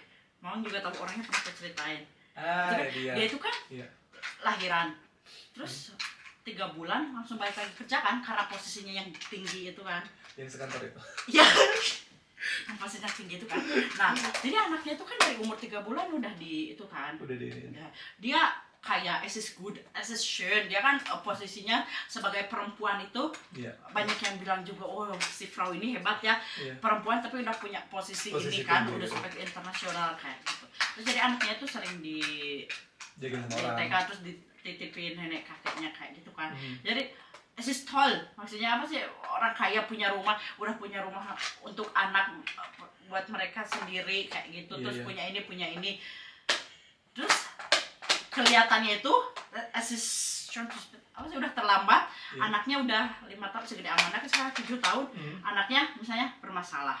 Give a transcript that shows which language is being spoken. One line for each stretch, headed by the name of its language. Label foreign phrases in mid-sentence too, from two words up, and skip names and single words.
Indonesian: Mama juga tahu orangnya, pernah aku ceritain. Dia itu kan lahiran, terus 3 bulan langsung balik lagi kerja kan, karena posisinya yang tinggi itu kan. Yang sekantor itu. Iya. Yang posisinya tinggi itu kan. Nah, jadi anaknya itu kan dari umur 3 bulan udah di itu kan. Udah di ini. Dia kayak
German: es is good, es is schön.
Indonesian: Dia kan posisinya sebagai perempuan itu banyak yang bilang juga, oh si Frau ini hebat ya, perempuan tapi udah punya posisi ini kan, tinggi, udah sampai ke internasional kayak gitu. Terus jadi anaknya tuh sering di TK, terus dititipin nenek kakeknya kayak gitu kan. Jadi
German: es is toll,
Indonesian: maksudnya apa sih, orang kaya punya rumah, udah punya rumah untuk anak buat mereka sendiri kayak gitu, terus punya ini. Terus kelihatannya itu apa sih, udah terlambat, anaknya udah 5 tahun, segede Amanda kan sekarang 7 tahun, anaknya misalnya bermasalah.